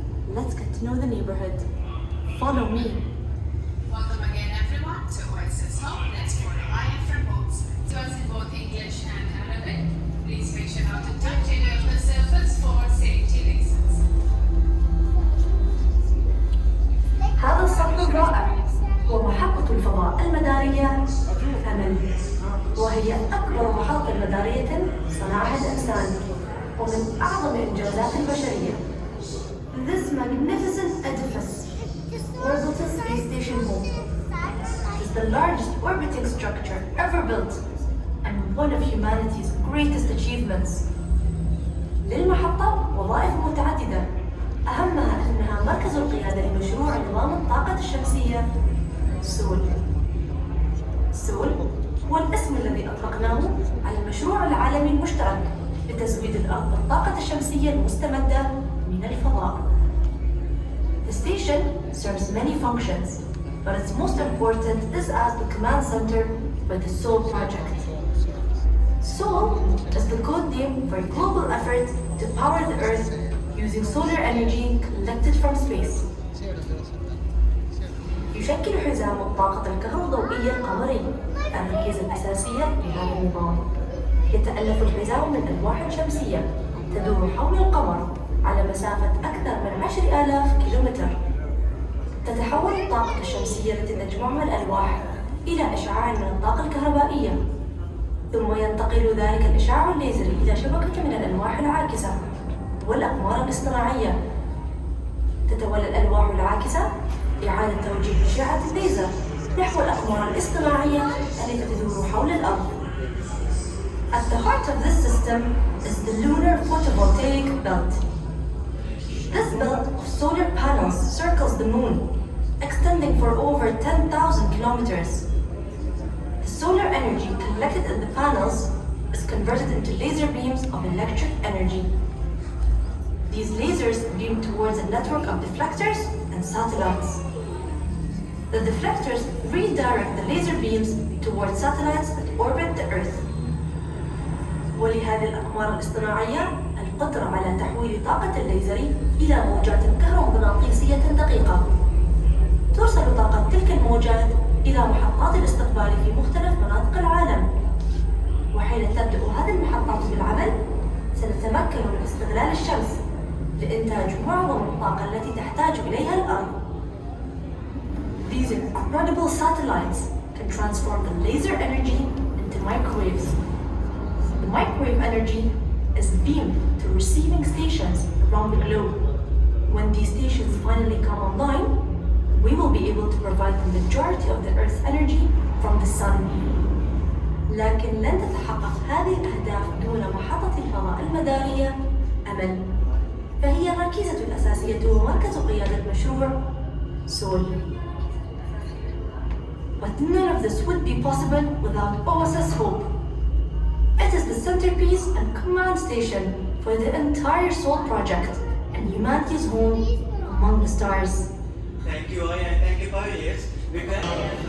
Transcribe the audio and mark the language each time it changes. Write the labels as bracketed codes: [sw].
[en] Let's get to know the neighborhood. Follow me. Welcome again, everyone, to Oasis Home. Let's for Aya from boats. To us in both English and Arabic. Please make sure not to touch any of the surface for safety reasons. [ar] هذا الصف الرائع هو محطة الفضاء المدارية أمل، وهي أكبر محطة مدارية صنعها الإنسان ومن أعظم إنجازات البشرية. [en] This magnificent edifice, orbital space station home, is the largest orbiting structure ever built and one of humanity's greatest achievements. [ar] للمحطة وظائف متعددة، أهمها أنها مركز القيادة لمشروع نظام الطاقة الشمسية سول. سول هو الاسم الذي أطلقناه على المشروع العالمي المشترك لتزويد الأرض بالطاقة الشمسية المستمدة من الفضاء. [en] The station serves many functions, but its most important is as the command center for the Soul project. Soul is the code name for a global effort to power the Earth using solar energy collected from space. [ar] يشكل حزام الطاقة الكهروضوئية القمري الركيزة الأساسية لهذا النظام. يتألف الحزام من ألواح شمسية تدور حول القمر على مسافة أكثر من 10,000 كيلومتر. تتحول الطاقة الشمسية التي تجمعها الألواح إلى إشعاع من الطاقة الكهربائية، ثم ينتقل ذلك الإشعاع الليزري إلى شبكة من الألواح العاكسة والأقمار الاصطناعية. تتولى الألواح العاكسة إعادة توجيه أشعة الليزر نحو الأقمار الاصطناعية التي تدور حول الأرض. [en] At the heart of this system is the lunar photovoltaic belt. This belt of solar panels circles the moon, extending for over 10,000 kilometers. The solar energy collected in the panels is converted into laser beams of electric energy. These lasers beam towards a network of deflectors and satellites. The deflectors redirect the laser beams towards satellites that orbit the Earth. [ar] ولهذه الأقمار الاصطناعية القدرة على تحويل طاقة الليزر إلى موجات كهرومغناطيسية دقيقة. ترسل طاقة تلك الموجات إلى محطات الاستقبال في مختلف مناطق العالم. وحين تبدأ هذه المحطات بالعمل، سنتمكن من استغلال الشمس لإنتاج معظم الطاقة التي تحتاج إليها الأرض. [en] These incredible satellites can transform the laser energy into microwaves. The microwave energy is beamed to receiving stations around the globe. When these stations finally come online, we will be able to provide the majority of the Earth's energy from the sun. [ar] لكن لن تتحقق هذه الأهداف دون محطة الفضاء المدارية أمل، فهي الركيزة الأساسية ومركز قيادة مشروع سول. [en] But none of this would be possible without OSS Hope. It is the centerpiece and command station for the entire Soul project and humanity's home among the stars. Thank you, Aya, and thank you, pioneers. We can.